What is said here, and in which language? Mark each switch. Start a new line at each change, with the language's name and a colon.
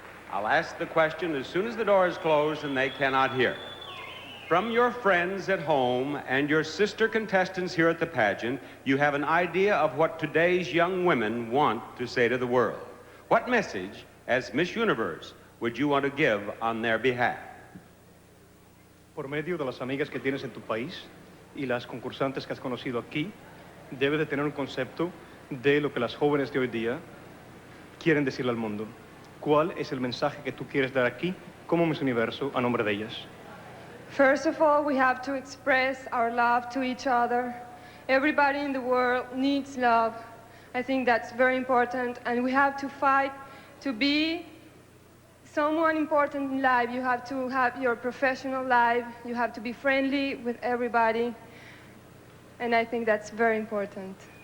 English: I'll ask the question as soon as the door is closed and they cannot hear. From your friends at home and your sister contestants here at the pageant, you have an idea of what today's young women want to say to the world. What message, as Miss Universe, would you want to give on their behalf?
Spanish: Por medio de las amigas que tienes en tu país y las concursantes que has conocido aquí, debes de tener un concepto de lo que las jóvenes de hoy día quieren decirle al mundo. ¿Cuál es el mensaje que tú quieres dar aquí como Miss Universo a nombre de ellas?
English: First of all, we have to express our love to each other. Everybody in the world needs love. I think that's very important, and we have to fight to be someone important in life. You have to have your professional life. You have to be friendly with everybody, and I think that's very important.